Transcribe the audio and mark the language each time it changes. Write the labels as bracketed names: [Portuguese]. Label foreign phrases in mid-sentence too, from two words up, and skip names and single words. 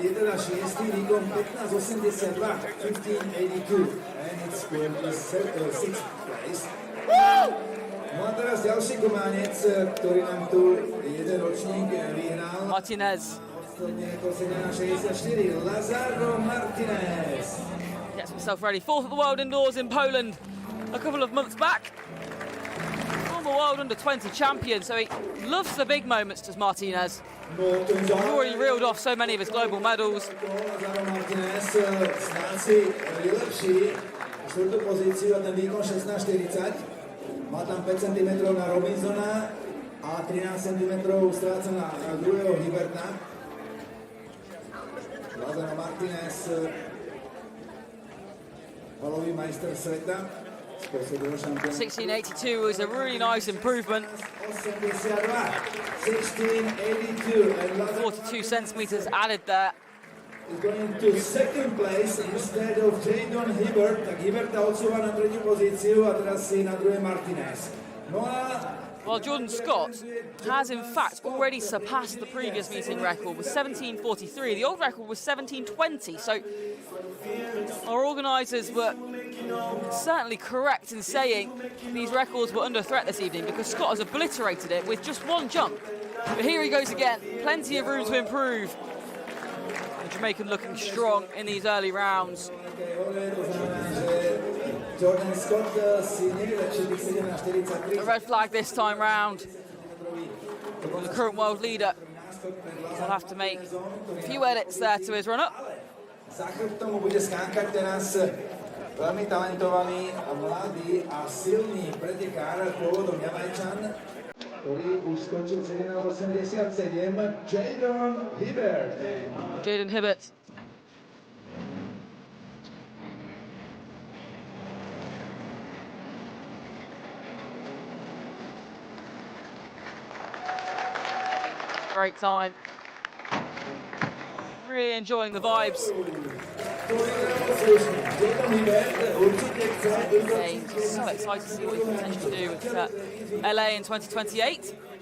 [Slovak] teda 6. výkon 15.82, 15.82, [English] and it's going to 6th place. [Slovak] No a teraz ďalší gománec, ktorý nám tu jeden ročník vyhral. Martinez. Lazaro Martinez. [English] Gets himself ready. 4th at the World Indoors in Poland a couple of months back. Former World Under-20 champion, so he loves the big moments, does Martinez. He's already reeled off so many of his global medals. [Slovak] Lazaro Martinez snáď si vylepší štvrtú pozíciu a ten výkon 16.40. Má tam 5 cm na Robinsona a 13 cm stráca na druhého Hiberta. Lazaro Martinez, halový majster sveta z posledného šampióna. [English] 16.82 was a really nice improvement. 16.82 and 42 centimetres added there. is going to second place instead of Jadon Hibbert. [Slovak] Tak Hibberta odsúva na tretiu pozíciu a teraz si na druhé Martinez. No a [English] Well, Jordan Scott has in fact already surpassed the previous meeting record with 17.43. The old record was 17.20, so our organisers were certainly correct in saying these records were under threat this evening because Scott has obliterated it with just one jump. But here he goes again, plenty of room to improve. The Jamaican looking strong in these early rounds. [Slovak] Jordan Scott si nevylepšil tých 17.43. [English] A red flag this time round. The current world leader will have to make a few edits there to his run-up. [Slovak] Za chrbtom mu bude skákať teraz veľmi talentovaný a mladý a silný pretekár pôvodom Jamajčan, ktorý už skončil 17.87, Jadon Hibbert. Jadon Hibbert. [English] Great time. Really enjoying the vibes. Okay, so excited to see what he can potentially do with LA in 2028.